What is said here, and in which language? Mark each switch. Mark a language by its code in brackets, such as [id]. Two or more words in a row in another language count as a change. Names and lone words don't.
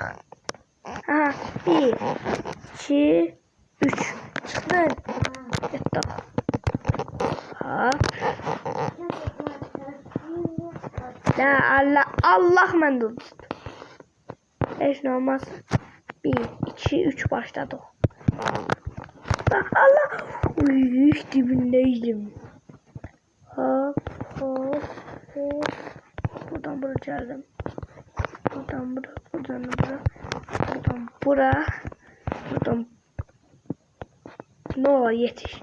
[az] Ha, 1, 2, 3. Çıxdın. Getdik. Ha. La Allah mən də heç nə olmaz. 1, 2, 3 başladıq. Allah. [tr] Uy, dibindeydim. Hop hop hop. Buradan buraya geldim. Buradan buraya, buradan buraya. Buradan buraya. Buradan. Ne olur yetiş.